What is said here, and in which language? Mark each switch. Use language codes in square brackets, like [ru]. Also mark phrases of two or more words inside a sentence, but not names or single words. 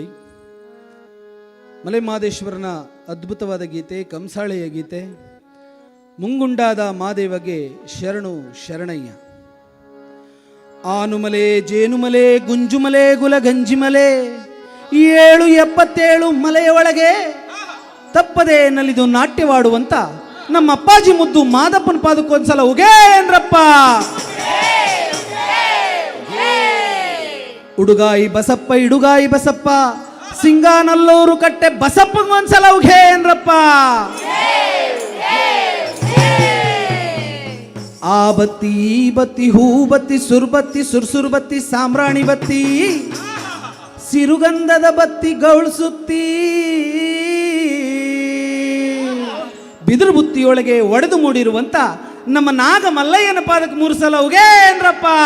[kn] ಮಲೆಮಹದೇಶ್ವರನ ಅದ್ಭುತವಾದ ಗೀತೆ, ಕಂಸಾಳೆಯ ಗೀತೆ. ಮುಂಗುಂಡಾದ ಮಾದೇವಗೆ ಶರಣು ಶರಣಯ್ಯ. ಆನುಮಲೆ ಜೇನುಮಲೆ ಗುಂಜುಮಲೆ ಗುಲಗಂಜಿಮಲೆ 777 ಮಲೆಯ ಒಳಗೆ ತಪ್ಪದೆ ನಲಿದು ನಾಟ್ಯವಾಡುವಂತ ನಮ್ಮ ಅಪ್ಪಾಜಿ ಮುದ್ದು ಮಾದಪ್ಪನ ಪಾದಕ್ಕೊಂದ್ಸಲ ಉಗೇನ್ರಪ್ಪ. ಉಡುಗಾಯಿ ಬಸಪ್ಪ ಇಡುಗಾಯಿ ಬಸಪ್ಪ ಸಿಂಗಾನಲ್ಲೂರು ಕಟ್ಟೆ ಬಸಪ್ಪಗೊಂದ್ಸಲ ಉಗೇನ್ರಪ್ಪ. ಆ ಬತ್ತಿ ಈ ಬತ್ತಿ ಹೂ ಬತ್ತಿ ಸುರ್ಬತ್ತಿ ಸುರ್ಸುರು ಬತ್ತಿ ಸಾಂಬ್ರಾಣಿ ಬತ್ತಿ ಸಿರುಗಂಧದ ಬತ್ತಿ ಗೌಳು ಸುತ್ತಿ ಬಿದಿರು ಬುತ್ತಿಯೊಳಗೆ ಒಡೆದು ಮೂಡಿರುವಂತ ನಮ್ಮ ನಾಗ ಮಲ್ಲಯ್ಯನ ಪಾದಕ್ಕೆ 3 ಸಲ ಉಗೇನ್ರಪ್ಪ.